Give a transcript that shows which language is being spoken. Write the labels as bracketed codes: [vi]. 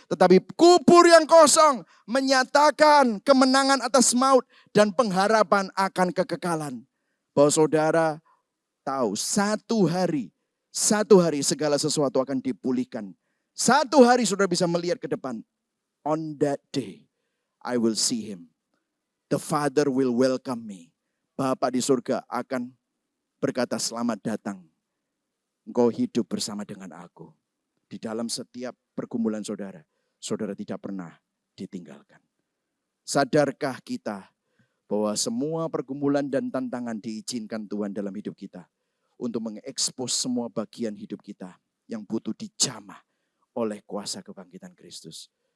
[id] Tetapi kubur yang kosong menyatakan kemenangan atas maut dan pengharapan akan kekekalan. Bahwa saudara tahu satu hari segala sesuatu akan dipulihkan. Satu hari saudara bisa melihat ke depan. [en] On that day, I will see him. The Father will welcome me. [id] Bapa di surga akan berkata selamat datang. Engkau hidup bersama dengan aku. Di dalam setiap pergumulan saudara, saudara tidak pernah ditinggalkan. Sadarkah kita bahwa semua pergumulan dan tantangan diizinkan Tuhan dalam hidup kita untuk mengekspos semua bagian hidup kita yang butuh dijamah oleh kuasa kebangkitan Kristus.